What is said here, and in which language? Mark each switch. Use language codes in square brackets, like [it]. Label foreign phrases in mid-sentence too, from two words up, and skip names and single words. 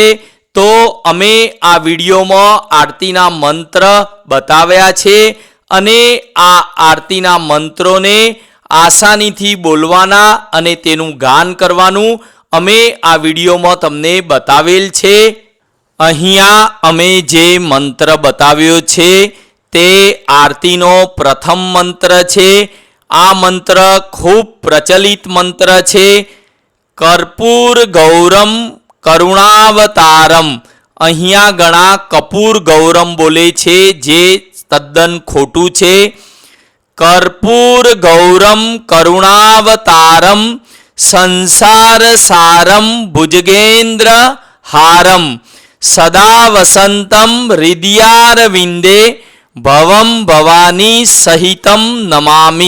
[gu] તો અમે આ વિડિયોમાં આરતીના મંત્ર બતાવ્યા છે અને આ આરતીના મંત્રોને આસાનીથી બોલવાના અને તેનું ગાન કરવાનું અમે આ વિડિયોમાં તમને બતાવેલ છે। અહીંયા અમે જે મંત્ર બતાવ્યો છે તે આરતીનો પ્રથમ મંત્ર છે। આ મંત્ર ખૂબ પ્રચલિત મંત્ર છે। [sa] कर्पूर गौरम करुणावतारम। [gu] અહીંયા ઘણા [sa] कपूर गौरम [gu] બોલે છે જે તદ્દન ખોટું છે। [sa] कर्पूर गौरम करुणावतारम संसार सारम भुजगेन्द्र हारम सदा वसंतम हृदयारविंदे भवम भवानी सहितम नमामि।